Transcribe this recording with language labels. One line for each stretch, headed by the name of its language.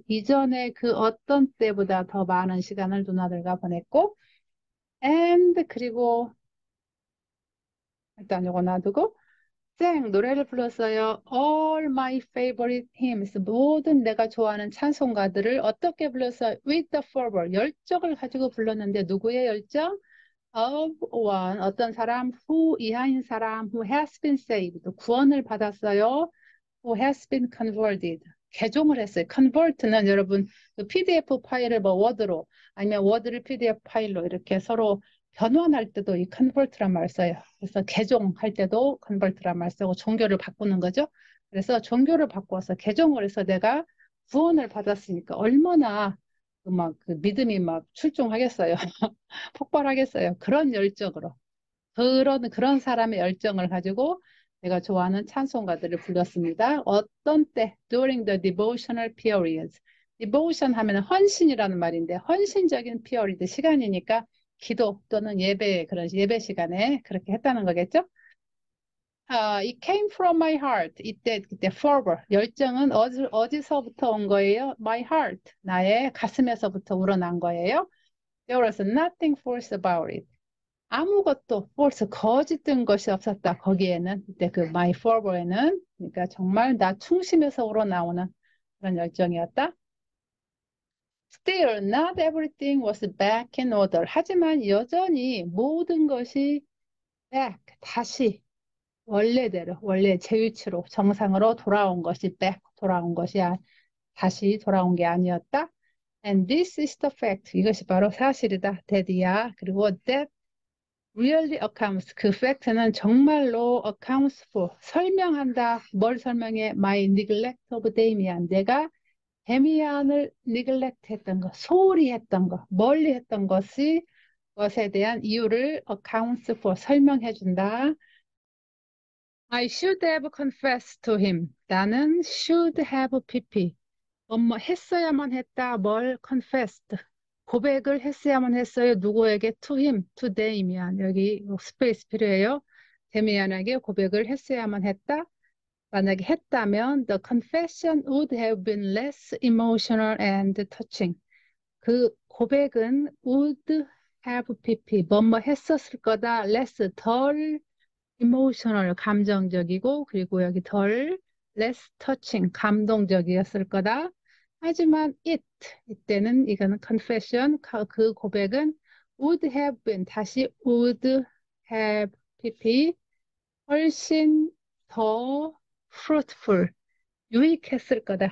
Korean: 이전에 그 어떤 때보다 더 많은 시간을 누나들과 보냈고 and 그리고 일단 요거 놔두고 노래를 불렀어요.
English: All my favorite hymns.
Korean: 모든 내가 좋아하는 찬송가들을 어떻게 불렀어요?
English: With the fervor.
Korean: 열정을 가지고 불렀는데 누구의 열정?
English: Of one.
Korean: 어떤 사람,
English: who
Korean: 이하인 사람,
English: who has been saved.
Korean: 구원을 받았어요.
English: Who has been converted.
Korean: 개종을 했어요. convert는 여러분 그 PDF 파일을 뭐 워드로 아니면 워드를 PDF 파일로 이렇게 서로 변환할 때도 이 convert란 말 써요. 그래서 개종할 때도 convert란 말 쓰고 종교를 바꾸는 거죠. 그래서 종교를 바꿔서 개종을 해서 내가 구원을 받았으니까 얼마나 그 믿음이 막 출중하겠어요. 폭발하겠어요. 그런 열정으로. 그런 사람의 열정을 가지고 내가 좋아하는 찬송가들을 불렀습니다. 어떤 때?
English: During the devotional periods.
Korean: devotion 하면 헌신이라는 말인데 헌신적인 period 시간이니까 기도 또는 예배 그런 예배 시간에 그렇게 했다는 거겠죠?
English: It came from my heart.
Korean: 그때 fervor 열정은 어디서부터 온 거예요? My heart 나의 가슴에서부터 우러난 거예요.
English: There was nothing false about it.
Korean: 아무것도 false 거짓된 것이 없었다. 거기에는 그때 그 my fervor에는 그러니까 정말 나 충심에서 우러나오는 그런 열정이었다.
English: Still, not everything was back in order.
Korean: 하지만 여전히 모든 것이 back, 다시 원래대로, 원래 제 위치로 정상으로 돌아온 것이 back, 돌아온 것이 다시 돌아온 게 아니었다.
English: And this is the fact.
Korean: 이것이 바로 사실이다.
English: that이야. 그리고 that really accounts.
Korean: 그 팩트는 정말로
English: accounts for.
Korean: 설명한다. 뭘 설명해?
English: My neglect of Damian.
Korean: 내가 데미안을 neglect 했던 것, 소홀히 했던 것, 멀리 했던 것에 대한 이유를 accounts for. 설명해 준다.
English: I should have confessed to him.
Korean: 나는
English: should have pp.
Korean: 했어야만 했다. 뭘 confessed. 고백을 했어야만 했어요. 누구에게?
English: to him, to 데이미안.
Korean: 여기 스페이스 필요해요. 데미안에게 고백을 했어야만 했다.
English: 만약에 했다면 the confession would have been less emotional and touching.
Korean: 그 고백은
English: would have pp.
Korean: 했었을 거다. less, 덜 emotional, 감정적이고 그리고 여기 덜
English: less touching,
Korean: 감동적이었을 거다. 하지만 이때는 이거는 confession, 그 고백은
English: would have been,
Korean: 다시
English: would have pp,
Korean: 훨씬 더 fruitful, 유익했을 거다.